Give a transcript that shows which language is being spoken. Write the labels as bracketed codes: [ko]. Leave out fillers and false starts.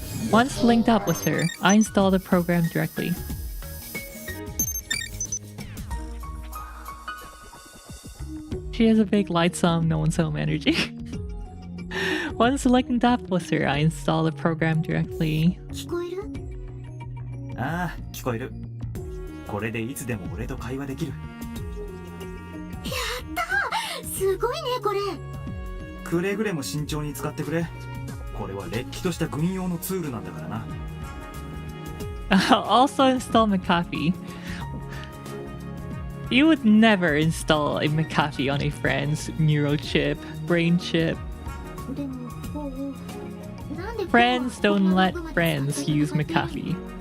[en] Once linked up with her, I install the program directly. She has a big light some, no one's home energy. Once linked up with her, I install the program directly. [ja] 聞こえる？ああ、聞こえる。これでいつでも俺と会話できる。すごいねこれ。くれぐれも慎重に使ってくれ。これはれっきとした軍用のツールなんだからな。 [en] I'll also install McAfee. You would never install a McAfee on a friend's neurochip, brain chip. [ja] でもこうなんで [en] Friends don't let friends use McAfee.